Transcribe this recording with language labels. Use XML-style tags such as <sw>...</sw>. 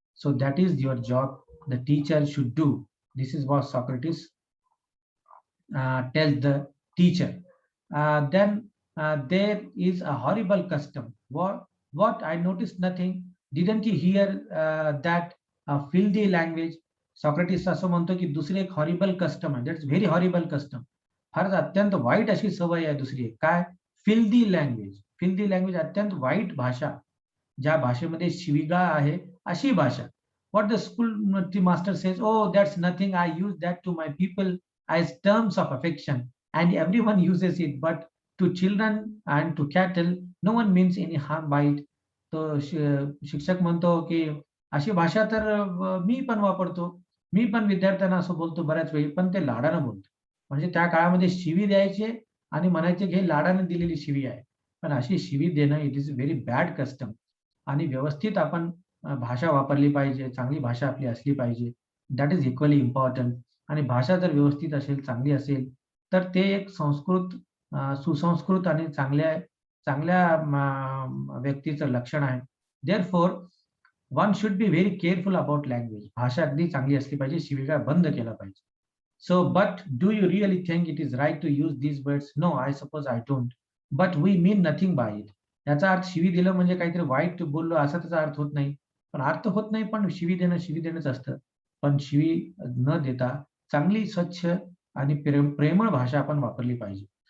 <en>So that is your job. The teacher should do. This is what Socrates tells the teacher. Then there is a horrible custom. What? I noticed nothing. Didn't you hear that filthy language?</en> <mr>Socrates असं म्हणतो की दुसरी एक horrible custom आहे.</mr> <en>That's very horrible custom.</en> <mr>फारच अत्यंत वाईट अशी सवय आहे दुसरी एक. काय? Filthy language. फिल्दी लँग्वेज अत्यंत वाईट भाषा. ज्या भाषेमध्ये शिवीगाळ आहे अशी भाषा.</mr> <en>What the school master says, oh, that's nothing. I use that to my people as terms of affection, and everyone uses it. But to children and to cattle, no one means any harm by it.</en> <mr>तो शिक्षक म्हणतो की अशी भाषा तर मी पण वापरतो. मी पण विद्यार्थ्यांना असं बोलतो बऱ्याच वेळी, पण ते लाडानं बोलतो. म्हणजे त्या काळामध्ये शिवी द्यायचे आणि म्हणायचे की हे लाडाने दिलेली शिवी आहे. पण अशी शिवी देणं</mr> <en>It is very bad custom.</en> <mr>आणि व्यवस्थित आपण भाषा वापरली पाहिजे, चांगली भाषा आपली असली पाहिजे.</mr> <en>That is equally important.</en> <mr>आणि भाषा जर व्यवस्थित असेल, चांगली असेल, तर ते एक सुसंस्कृत आणि चांगल्या चांगल्या व्यक्तीचं लक्षण आहे.</mr> <en>Therefore one should be very careful about language.</en> <mr>भाषा अगदी चांगली असली पाहिजे, शिवीगाळ बंद केला पाहिजे.</mr> <en>So but do you really think it is right to use these words? No, I suppose I don't. But we mean nothing by it.</en> <mr>याचा अर्थ शिवी दिलं म्हणजे काहीतरी वाईट बोललो असा त्याचा अर्थ होत नाही. पण अर्थ होत नाही, पण शिवी देणंच असतं. पण शिवी न देता चांगली, स्वच्छ आणि प्रेमळ भाषा आपण वापरली पाहिजे.</mr>